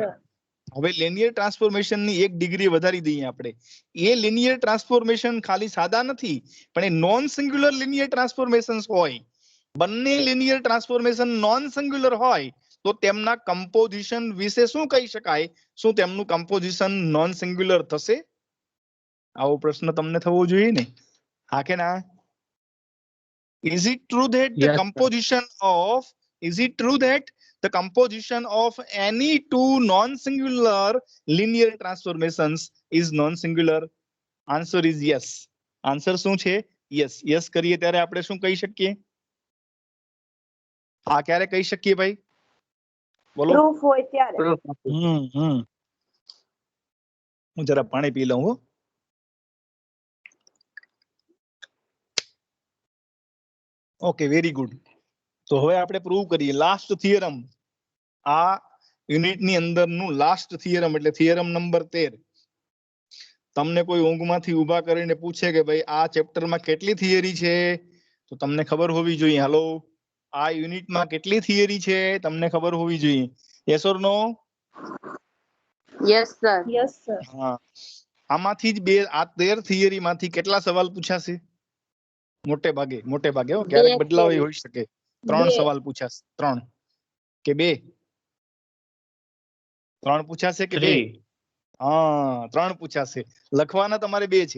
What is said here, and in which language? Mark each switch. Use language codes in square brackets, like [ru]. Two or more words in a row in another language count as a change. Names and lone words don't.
[gu] હવે [en] linear transformation [gu] ની એક ડિગ્રી વધારી દઈએ આપણે એ [en] linear transformation [gu] ખાલી સાદા નથી પણ એ [en] non singular linear transformations [gu] હોય બંને [en] linear transformation non singular [gu] હોય તો તેમના કમ્પોઝિશન વિશે શું કહી શકાય શું તેમનું કમ્પોઝિશન [en] non singular [gu] થશે આવો પ્રશ્ન તમને થવો જોઈએ ને હા કે ના [en] is it true that the Yes, sir. composition of is it true that the composition of any two non-singular linear transformations is non-singular answer is yes answer [gu] શું છે [en] yes yes [gu] કરીએ ત્યારે આપણે શું કહી શકીએ હા ક્યારે કહી શકીએ ભાઈ બોલો Proof હોય ત્યારે. [en] Proof. [gu] હું જરા પાણી પી લઉં હો [en] okay very good [gu] તો હવે આપણે પ્રૂવ કરીએ [en] last theorem [gu] આ યુનિટ ની અંદરનું [en] last theorem [gu] એટલે [en] theorem number [gu] 13 તમને કોઈ ઊંઘમાંથી ઊભા કરીને પૂછે કે ભાઈ આ ચેપ્ટરમાં કેટલી થિયરી છે તો તમને ખબર હોવી જોઈએ હાલો આ યુનિટમાં કેટલી થિયરી છે તમને ખબર હોવી જોઈએ [en] yes or no Yes, sir. Yes, sir. [gu] હા આમાંથી જ બે આ 13 થિયરી માંથી કેટલા સવાલ પૂછાશે મોટે ભાગે હો ક્યારેક બે બદલાવ [en] theory. [gu] હોઈ શકે ત્રણ બે. સવાલ પૂછાશે ત્રણ કે બે? 3 પૂછાશે કે બે? 3. હા 3 પૂછાશે. લખવાના તમારે બે છે.